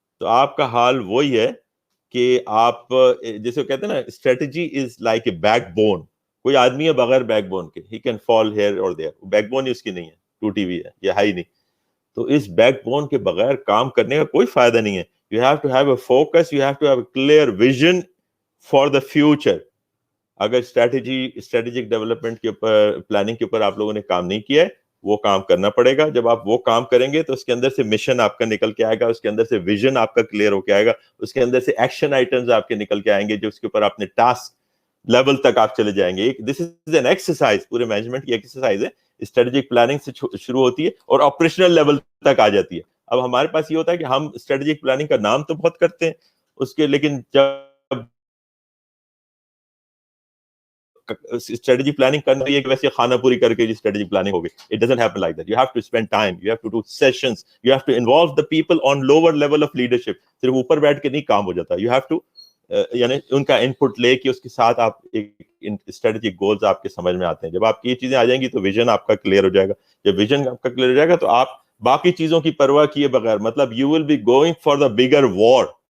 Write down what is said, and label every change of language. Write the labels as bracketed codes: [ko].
[ur] تو آپ کا حال وہی ہے کہ آپ جیسے کہتے ہیں نا [en] Strategy is like a backbone. [ur] کوئی آدمی ہے بغیر بیک بون کے, [en] he can fall here اور there, [ur] بیک بون ہی اس کی نہیں ہے, ٹوٹی ہوئی ہے, یہ ہے ہی نہیں. تو اس بیک بون کے بغیر کام کرنے کا کوئی فائدہ نہیں ہے. [en] You have to have a focus, you have to have a clear vision for the future. [ur] اگر اسٹریٹجک ڈیولپمنٹ کے اوپر, پلاننگ کے اوپر آپ لوگوں نے کام نہیں کیا ہے, وہ کام کرنا پڑے گا. جب آپ وہ کام کریں گے تو اس کے اندر سے مشن آپ کا نکل کے آئے گا, اس کے اندر سے ویژن آپ کا کلیئر ہو کے آئے گا, اس کے اندر سے ایکشن آئٹمز آپ کے نکل کے آئیں گے جو اس کے اوپر اپنے ٹاسک لیول تک آپ چلے جائیں گے. [en] this is an exercise, [ur] پورے مینجمنٹ کی ایکسرسائز ہے. اسٹریٹجک پلاننگ سے شروع ہوتی ہے اور آپریشنل لیول تک آ جاتی ہے. اب ہمارے پاس یہ ہوتا ہے کہ ہم اسٹریٹجک پلاننگ کا نام تو بہت کرتے ہیں اس کے, لیکن جب اسٹریٹجی پلاننگ کرنا ہے کہ ویسے خانہ پوری کر کے اسٹریٹجی پلاننگ ہوگی. [en] It doesn't happen like that. You have to spend time, you have to do sessions, you have to involve the people on lower level of leadership. [ur] صرف اوپر بیٹھ کے نہیں کام ہو جاتا. [en] You have to [ur] یعنی ان کا ان پٹ لے کے اس کے ساتھ آپ ایک اسٹریٹجک گولز آپ کے سمجھ میں آتے ہیں. جب آپ کی یہ چیزیں آ جائیں گی تو ویژن آپ کا کلیئر ہو جائے گا. جب ویژن آپ کا کلیئر ہو جائے گا تو آپ باقی چیزوں کی پرواہ کیے بغیر, مطلب [en] You will be going for the bigger war.